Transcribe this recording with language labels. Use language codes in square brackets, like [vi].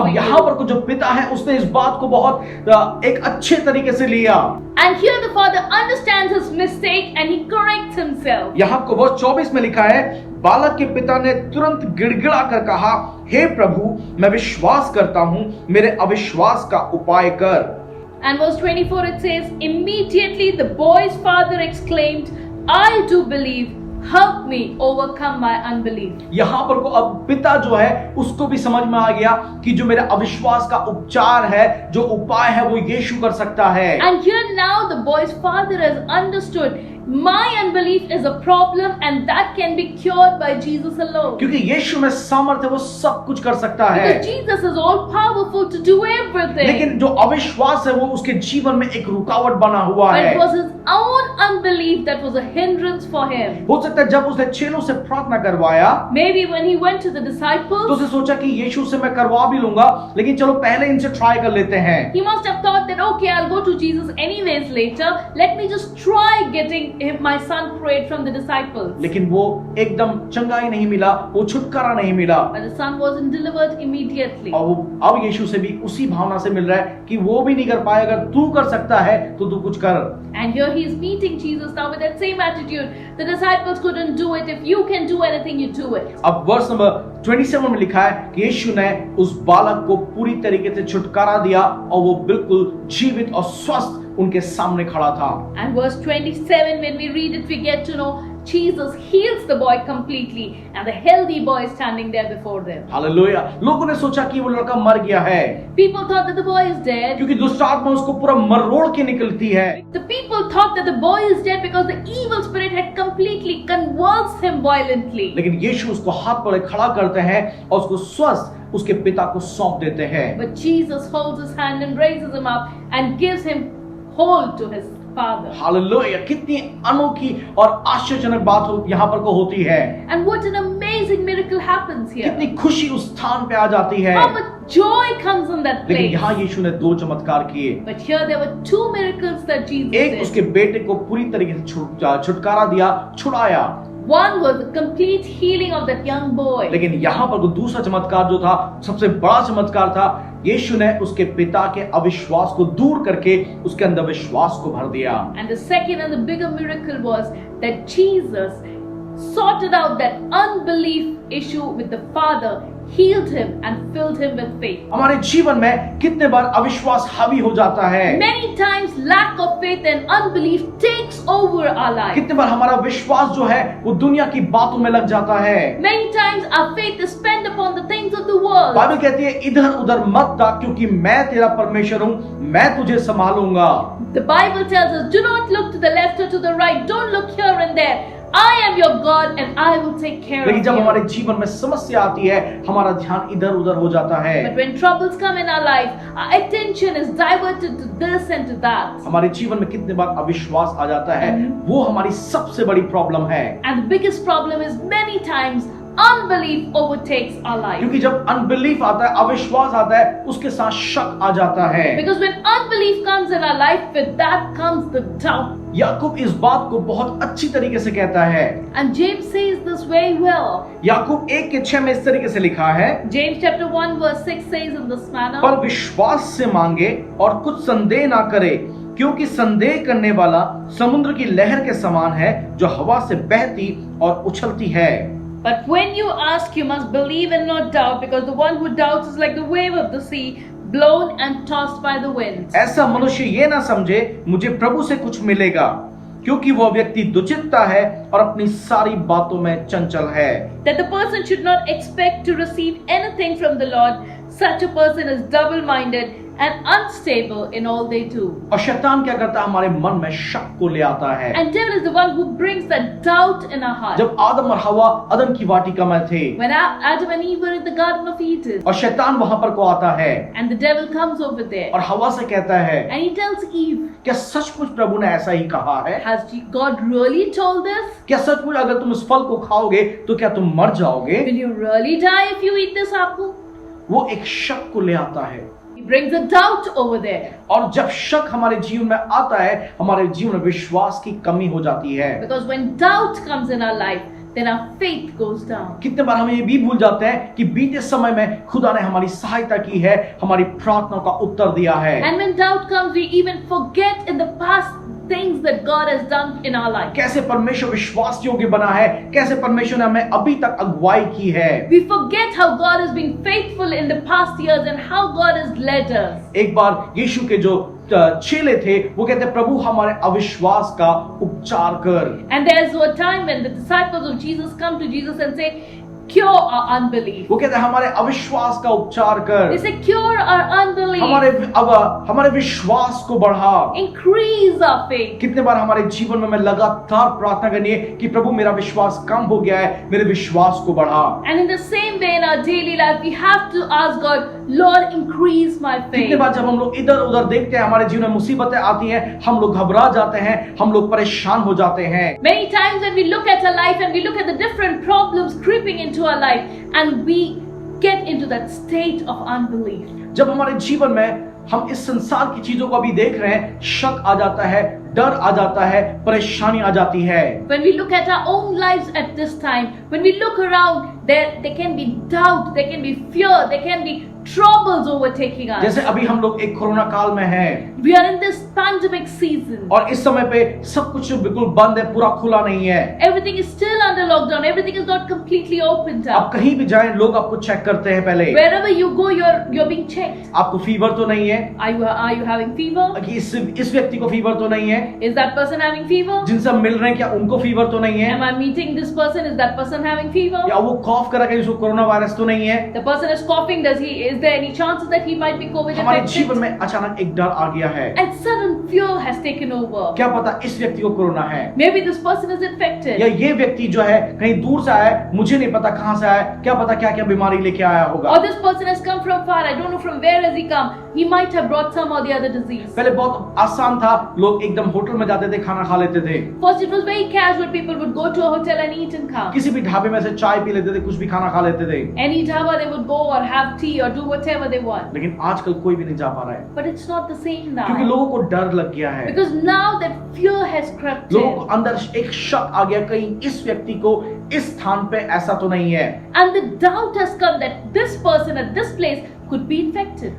[hi] अब यहाँ [en] you. [hi] पर जो पिता है उसने इस बात को बहुत एक अच्छे तरीके से लिया। [en] And here the father understands his mistake and he corrects himself. [hi] यहाँ को वर्ष 24 में लिखा है, बालक के पिता ने तुरंत गिड़गिड़ा कर कहा, हे प्रभु, मैं विश्वास करता हूँ, मेरे अविश्वास का उपाय कर। [en] And verse 24 it says, immediately the boy's father exclaimed, I do believe, help me overcome my unbelief. [hi] यहाँ पर को अब पिता जो है उसको भी समझ में आ गया कि जो मेरे अविश्वास का उपचार है, जो उपाय है, वो यीशु कर सकता है। [en] And here now the boy's father has understood, my unbelief is a problem and that can be cured by Jesus alone. [hi] क्योंकि यीशु में सामर्थ्य, वो सब कुछ कर सकता है। [en] Because Jesus is all powerful to do everything. [hi] लेकिन जो अविश्वास है वो उसके जीवन में एक रुकावट बना हुआ [en] But [hi] है। [en] it was his own unbelief that was a hindrance for him. [hi] हो सकता है जब उसने चेलों से प्रार्थना करवाया [en] Maybe when he went to the [hi] तो [en] disciples, [hi] उसने सोचा कि यीशु से मैं करवा भी लूंगा, लेकिन चलो पहले इनसे ट्राई कर लेते हैं। [en] he must have thought that, okay, I'll go to Jesus anyways later. Let me just try getting my son prayed from the disciples. [hi] लेकिन वो एकदम चंगाई नहीं मिला, वो छुटकारा नहीं मिला। [en] But the son wasn't delivered immediately. [hi] और वो अब यीशु से भी उसी भावना से मिल रहा है कि वो भी नहीं कर पाए, अगर तू कर सकता है तो तू कुछ कर। [en] And here he is meeting Jesus now with that same attitude. The disciples couldn't do it. If you can do anything, you do it. [hi] अब वर्ष नंबर 27 में लिखा है कि यीशु ने उस बालक को पूरी तरीके से छुटकारा दिया और वो बिल्कुल जीवित और स्वस्थ उनके सामने खड़ा था। [en] And verse 27, when we read it, we get to know Jesus heals the boy completely and the healthy boy is standing there before them. [hi] Hallelujah. लोगों ने सोचा कि वो लड़का मर गया है, [en] People thought that the boy is dead. [hi] क्योंकि दुष्ट आत्मा उसको पूरा मरोड़ के निकलती है। [en] The people thought that the boy is dead because the evil spirit had completely convulsed him violently. [hi] लेकिन यीशु उसको हाथ पर खड़ा करते हैं और उसको स्वस्थ उसके पिता को सौंप देते हैं। [en] But Jesus holds his hand and raises him up and gives him hold to his father. [hi] Hallelujah. कितनी अनोखी और आश्चर्यजनक बात यहाँ पर को होती है। [en] And what an amazing miracle miracle happens [hi] कितनी [en] here. [hi] खुशी उस स्थान पे आ जाती है। [en] How much joy comes in that [hi] लेकिन [en] place. [hi] यहाँ यीशु ने 2 चमत्कार किए। [en] But here there were 2 miracles that Jesus [hi] एक [en] did. [hi] उसके बेटे को पूरी तरीके से छुटकारा दिया, छुड़ाया। [en] One was the complete healing of that young boy. [hi] लेकिन यहाँ पर दूसरा चमत्कार जो था, सबसे बड़ा चमत्कार था, यीशु ने उसके पिता के अविश्वास को दूर करके उसके अंदर विश्वास को भर दिया। [en] And the second and the bigger miracle was that Jesus sorted out that unbelief issue with the Father, healed him and filled him with faith. [hi] हमारे जीवन में कितने बार अविश्वास हावी हो जाता है, [en] Many times lack of faith and unbelief takes over our life. [hi] कितने बार हमारा विश्वास जो है वो दुनिया की बातों में लग जाता है। [en] Many times our faith is spent upon the things of the world. [hi] Bible कहती है इधर उधर मत ताक, क्योंकि मैं तेरा परमेश्वर हूँ, मैं तुझे संभालूंगा। [en] The Bible tells us, do not look to the left or to the right, don't look here and there. I am your God and I will take care of [hi] लेकिन जब हमारे [en] you. [hi] जीवन में समस्या आती है, हमारा ध्यान इधर उधर हो जाता है। [en] But when troubles come in our life, our attention is diverted to this and to that. [hi] हमारे जीवन में कितने बार अविश्वास आ जाता है, वो हमारी सबसे बड़ी प्रॉब्लम है। [en] And the biggest problem is many times unbelief overtakes our life. [hi] क्योंकि जब अनबिलीफ आता है, अविश्वास आता है, उसके साथ शक आ जाता है। [en] Because when unbelief comes in our life, with that comes the doubt. [hi] याकूब इस बात को बहुत अच्छी तरीके से कहता है। [en] And James says this very well. [hi] याकूब 1:6 में इस तरीके से लिखा है, [en] James chapter 1 verse 6 says in this manner. [hi] पर विश्वास से मांगे और कुछ संदेह ना करे, क्योंकि संदेह करने वाला समुद्र की लहर के समान है, जो हवा से बहती और उछलती है। [en] But when you ask, you must believe and not doubt, because the one who doubts is like the wave of the sea, blown and tossed by the wind. [hi] ऐसा मनुष्य ये ना समझे मुझे प्रभु से कुछ मिलेगा, क्योंकि वह व्यक्ति दुचित्ता है और अपनी सारी बातों में चंचल है। [en] That the person should not expect to receive anything from the Lord. Such a person is double-minded and unstable in all they do. [hi] और शैतान क्या करता है, हमारे मन में शक को ले आता है। [en] And devil is the one who brings that doubt in our heart. [hi] जब आदम और हवा अदन की वाटिका में थे [en] When Adam and Eve were in the Garden of Eden, [hi] और शैतान वहां पर को आता है [en] and the devil comes over there, [hi] और हवा से कहता है, [en] and he tells Eve, [hi] क्या सचमुच प्रभु ने ऐसा ही कहा है? [en] has God really told this? [hi] क्या सचमुच अगर तुम इस फल को खाओगे तो क्या तुम मर जाओगे? [en] Will you really die if you eat this apple? [hi] वो एक शक को ले आता है। [en] He brings a doubt over there. [hi] और जब शक हमारे जीवन में आता है, हमारे जीवन में विश्वास की कमी हो जाती है। [en] Because when doubt comes in our life, then our faith goes down. [hi] कितने बार हम ये भी भूल जाते हैं कि बीते समय में खुदा ने हमारी सहायता की है, हमारी प्रार्थना का उत्तर दिया है। [en] And when doubt comes, we even forget in the past things that God has done in our life. [hi] कैसे परमेश्वर विश्वास योग्य बना है, कैसे परमेश्वर ने हमें अभी तक अगुवाई की है। [en] We forget how God has been faithful in the past years and how God has led us. [hi] एक बार यीशु के जो चेले थे, वो कहते प्रभु हमारे अविश्वास का उपचार कर। [en] And there's a time when the disciples of Jesus come to Jesus and say, cure our unbelief. [hi] वो कहते हैं हमारे अविश्वास का उपचार कर, [en] They say, cure our unbelief. [hi] हमारे विश्वास को बढ़ा। [en] Increase our faith. [hi] कितने बार हमारे जीवन में हमें लगातार प्रार्थना करनी है कि प्रभु मेरा विश्वास कम हो गया है, मेरे विश्वास को बढ़ा। [en] And in the same way in our daily life, we have to ask God, Lord, increase my [hi] कितने [en] faith. [hi] बार जब हम लोग इधर उधर देखते हैं, हमारे जीवन में मुसीबतें आती हैं, हम लोग घबरा जाते हैं, हम लोग परेशान हो जाते हैं। [en] Many times when we look at our life and we look at the different problems creeping into our life, and we get into that state of unbelief. [hi] जब हमारे जीवन में हम इस संसार की चीजों को अभी देख रहे हैं, शक आ जाता है, डर आ जाता है, परेशानी आ जाती है। [en] When we look at our own lives at this time, when we look around, there can be doubt, there can be fear, there can be troubles overtaking us. [hi] जैसे अभी हम लोग एक कोरोना काल में हैं [en] We are in this pandemic season. [hi] और इस समय पे सब कुछ बिल्कुल बंद है, पूरा खुला नहीं है। [en] Everything is still under lockdown. Everything is not completely opened [hi] आप [en] up. [hi] कहीं भी जाएं, लोग आपको चेक करते हैं पहले। [en] Wherever you go, you're being checked. [hi] आपको फीवर तो नहीं है? [en] Are you having fever? [hi] कि इस व्यक्ति को फीवर तो नहीं है? [en] Is that person having fever? [hi] जिनसे हम मिल रहे हैं क्या उनको फीवर तो नहीं है? [en] Am I meeting this person? Is that person having fever? [hi] या वो कॉफ कर रहा है, उसको कोरोना वायरस तो नहीं है? [en] The person is coughing. Is there any chances that he might be COVID [hi] हमारे [en] affected? [hi] जीवन में अचानक एक डर आ गया है, [en] and sudden fear has taken over. [hi] क्या पता इस व्यक्ति को कोरोना है, [en] Maybe this person is infected. [hi] या ये व्यक्ति जो है कहीं दूर से आया है, मुझे नहीं पता कहां से आया है, क्या पता क्या क्या बीमारी लेके आया होगा। [en] Or this person has come from far. I don't know from where has he come. He might have brought some or the other disease. [hi] पहले बहुत आसान था, लोग एकदम होटल में जाते थे, खाना खा लेते थे, [en] First, it was very casual. People would go to a hotel and eat and come. [hi] किसी भी ढाबे में से चाय पी लेते थे, कुछ भी खाना खा लेते थे। [en] Any dhaba they would go or have tea or do whatever they want. [hi] लेकिन आजकल कोई भी नहीं जा पा रहा है, [en] But it's not the same [hi] क्योंकि [en] now. [hi] लोगों को डर लग गया है, [en] Because now that fear has crept [hi] लोगों को [en] in. [hi] अंदर एक शक आ गया, कहीं इस व्यक्ति को इस स्थान पे ऐसा तो नहीं है। [en] And the doubt has come that this person at this place could be infected.